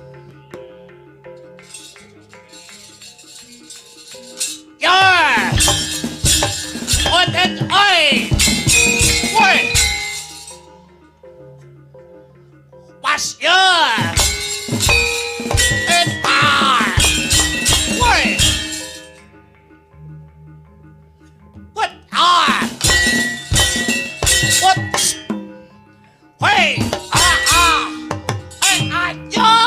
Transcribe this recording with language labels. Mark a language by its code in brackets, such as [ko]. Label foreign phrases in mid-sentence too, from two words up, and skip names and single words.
[en] Ya! Odet oi! Woi! Pas ya! Woi! What? Ah! What? Hey! Ah! Hey! Ayo!